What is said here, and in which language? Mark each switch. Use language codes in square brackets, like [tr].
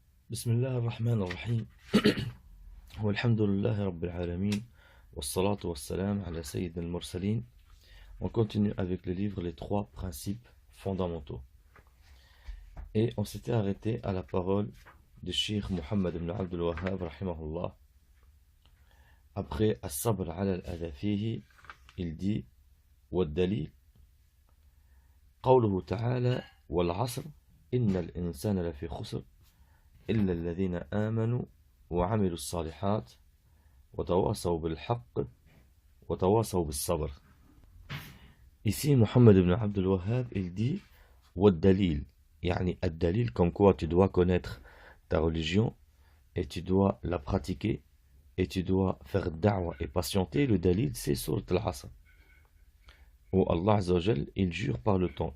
[ar] بسم الله الرحمن الرحيم والحمد لله رب العالمين والصلاة والسلام على سيد المرسلين. [fr] On continue avec le livre Les trois principes fondamentaux. Et on s'était arrêté à la parole de Cheikh Mohammed ibn Abdul Wahhab rahimahullah. Après As-sabr ala al-adha fihi, il dit [ar] والدليل قوله تعالى والعصر إن الإنسان لفي خسر إلا الذين آمنوا وعملوا الصالحات وتواصوا بالحق وتواصوا بالصبر. [fr] Ici, Mohammed ibn Abdul Wahhab, il dit [ar] والدليل, يعني الدليل, [fr] comme quoi tu dois connaître ta religion et tu dois la pratiquer et tu dois faire da'wah et patienter. Le dalil, c'est Surat al-Asr, où Allah Azza wa Jal, il jure par le temps.